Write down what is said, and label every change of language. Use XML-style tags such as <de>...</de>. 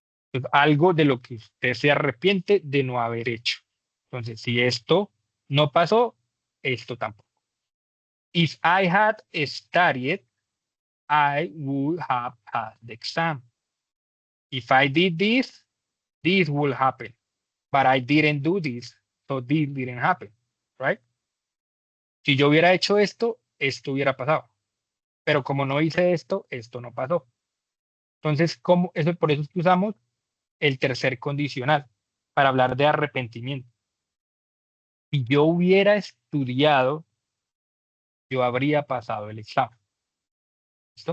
<es>Entonces, algo de lo que usted se arrepiente de no haber hecho. Entonces, si esto no pasó, esto tampoco.</es> <en>If I had studied, I would have passed the exam. If I did this will happen. But I didn't do this, so this didn't happen. Right?</en> <es>Si yo hubiera hecho esto, esto hubiera pasado. Pero como no hice esto, esto no pasó. Entonces, por eso es que usamos el tercer condicional para hablar de arrepentimiento. Si yo hubiera estudiado, yo habría pasado el examen. ¿Listo?</es>